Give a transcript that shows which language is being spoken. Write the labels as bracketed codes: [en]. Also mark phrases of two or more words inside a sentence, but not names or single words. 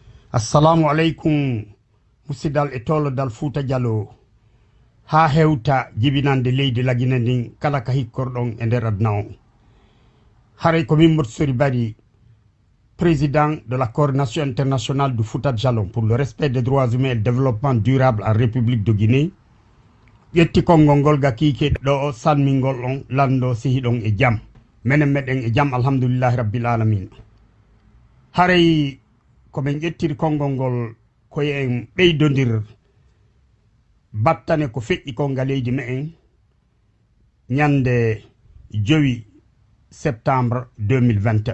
[ar] السلام عليكم [ff] musidal e tolodal Fouta Diallo ha hewta jibinande leydi lagine ndin kala ka hikkorɗon e nder aduna on. Haray ko min Sori Bari, [fr] président de la coordination internationale du Fouta Diallo pour le respect des droits humains et le développement durable en République de Guinée, [ff] ƴetti konngol ngol ga kiike ɗo sanmingol on lando sihiɗon e jam menen meɗen e jam [ar] الحمد لله رب العالمين. [ff] Haray ko men ƴettiri konngol ngol koye en ɓeydodir battane ko feƴƴi kon ga leydi me'en ñande 5 septembre 2021.